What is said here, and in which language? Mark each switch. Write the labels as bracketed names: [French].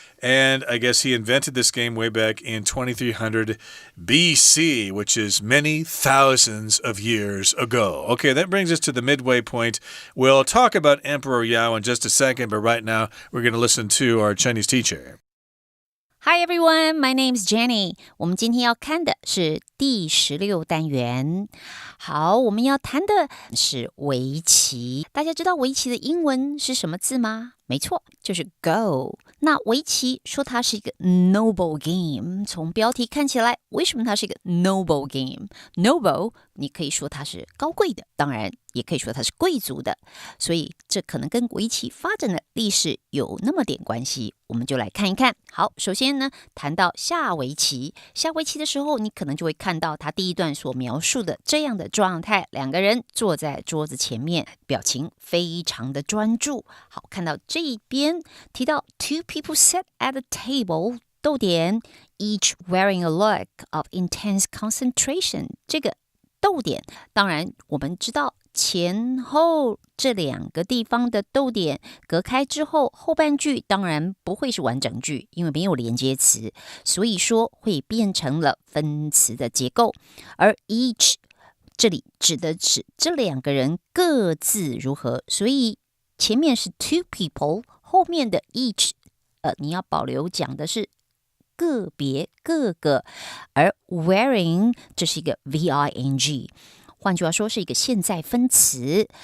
[English] And I guess he invented this game way back in 2300 BC, which is many thousands of years ago. Okay, that brings us to the midway point. We'll talk about Emperor Yao in just a second, but right now we're going to listen to our Chinese teacher. Hi everyone, my name is Jenny. [Chinese] 我们今天要看的是第16单元。好，我们要谈的是围棋。大家知道围棋的英文是什么字吗？没错，就是 Go。那围棋说它是一个 noble game， 从标题看起来，为什么它是一个 noble game？Noble， 你可以说它是高贵的，当然也可以说它是贵族的，所以这可能跟围棋发展的历史有那么点关系。我们就来看一看。好，首先呢，谈到下围棋。下围棋的时候，你可能就会看到他第一段所描述的这样的状态：两个人坐在桌子前面，表情非常的专注。好，看到这一边提到 [English] two people sat at a table， [Chinese] 逗点 [English] each wearing a look of intense concentration。 [Chinese] 这个逗点，当然我们知道前后这两个地方的逗点隔开之后，后半句当然不会是完整句，因为没有连接词，所以说会变成了分词的结构。而 each 这里指的是这两个人各自如何，所以前面是 two people， 后面的 each 你要保留讲的是个别各个，而 wearing 这是一个 V-I-N-G， 换句话说是一个现在分词。